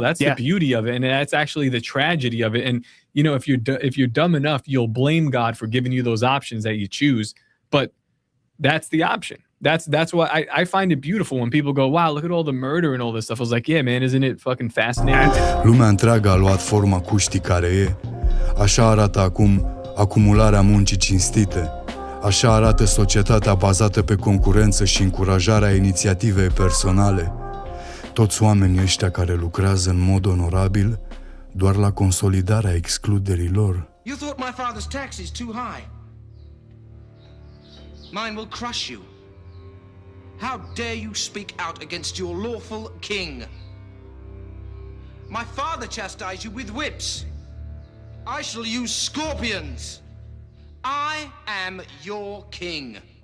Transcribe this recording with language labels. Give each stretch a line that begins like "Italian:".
English: That's the beauty of it, and that's actually the tragedy of it. And you know, if you're dumb enough, you'll blame God for giving you those options that you choose. But that's the option. That's why I find it beautiful when people go, wow, look at all the murder and all this stuff. I was like, yeah, man, isn't it fucking fascinating?
Romanian: Lumea întreagă a luat forma cuștii care e. Așa arată acum acumularea muncii cinstite. Așa arată societatea bazată pe concurență și încurajarea inițiativei personale. Toți oamenii ăștia care lucrează în mod onorabil doar la consolidarea excluderii lor.
English: You thought my father's tax is too high. Mine will crush you. How dare you speak out against your lawful king? My father chastised you with whips. I shall use scorpions. I am your king.